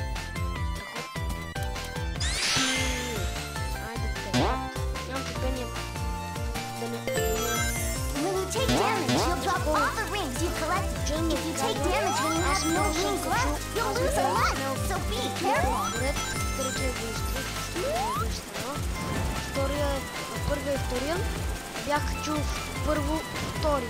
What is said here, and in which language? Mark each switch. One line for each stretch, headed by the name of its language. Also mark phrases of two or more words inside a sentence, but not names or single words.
Bulgarian: Айде, нямам търпение да не
English: When you take damage, you'll drop all the rings you collected. If you take damage when you have no rings left, you'll lose a lot. So be careful.
Bulgarian: Първия и втория бях чул първо втория.